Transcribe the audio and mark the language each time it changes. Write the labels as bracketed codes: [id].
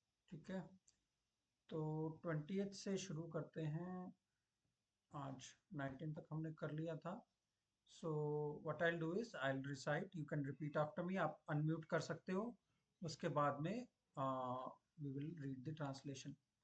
[hi] ठीक है, तो 20th से शुरू करते हैं. आज 19 तक हमने कर लिया था. [en] So what I'll do is I'll recite, you can repeat after me. [hi] आप unmute कर सकते हो, उसके बाद में [en] we will read the translation.